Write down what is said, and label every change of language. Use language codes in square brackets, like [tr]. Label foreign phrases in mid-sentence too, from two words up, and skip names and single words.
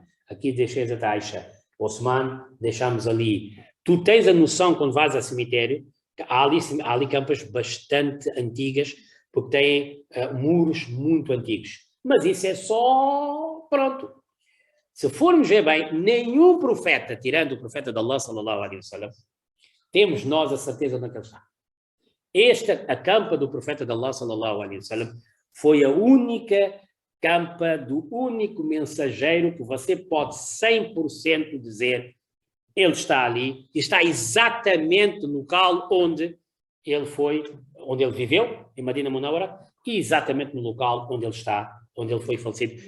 [pt] Aqui deixei a Hazrat Aisha. Osman, deixamos ali. Tu tens a noção, quando vais ao cemitério, que há ali campas bastante antigas, porque têm muros muito antigos. Mas isso é só, pronto. Se formos ver bem, nenhum profeta, tirando o profeta de Allah, [ar] صلى الله عليه وسلم, [pt] temos nós a certeza onde ele está. A campa do profeta de Allah, [ar] صلى الله عليه وسلم, [pt] foi a única campa do único mensageiro que você pode 100% dizer ele está ali, e está exatamente no local onde ele foi, onde ele viveu, em Madina Munawara, e exatamente no local onde ele está, onde ele foi falecido.